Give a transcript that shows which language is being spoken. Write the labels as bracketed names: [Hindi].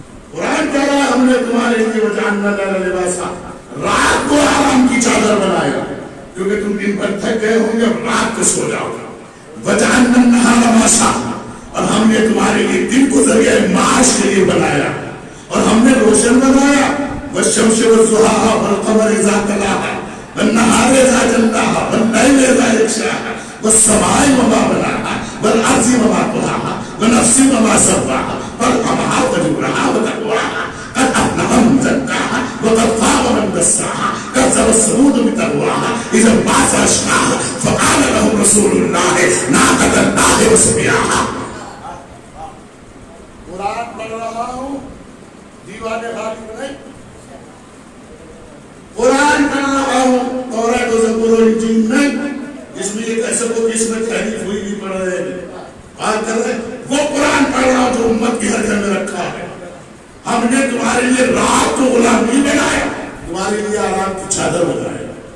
[Urdu] قرآن کہہ رہا ہے ہم نے تمہارے لیے [Arabic] وجعلنا اللیل لباسا، [Urdu] رات کو آرام کی چادر بنایا کیونکہ تم دن بھر تھک گئے ہوں گے، رات کو سو جاؤ. [Arabic] وجعلنا النہار معاشا، [Urdu] اور ہم نے تمہارے لیے دن کو ذریعہ معاش کے لیے بنایا اور ہم نے روشن بنایا. [Arabic] والشمس والضحاها والقمر اذا تلاها والنهار اذا جلاها والليل اذا يغشاها والسماء وما بناها والارض وما طحاها ونفس وما سواها فالهمها فجورها وتقواها قد افلح من زكاها وقد خاب من دساها كذب الثمود بتقواها اذا انبعث اشقاها فقال لهم رسول الله ناقة الله وسقياها. [Urdu] قرآن پڑھ رہا ہوں دیوانے خالی نہیں، قرآن پڑھ رہا ہوں تورات و زبور و انجیل نہیں جس میں ایک ایسا کو کس میں تحریف ہوئی بھی پڑھ رہے ہیں بات کر رہے ہیں. وہ قرآن پڑھ رہا ہوں جو امت کی ہر گھر میں رکھا ہے. ہم نے تمہارے لیے رات کو غلام نہیں بنایا، تمہارے لیے آرام کی چادر بنایا.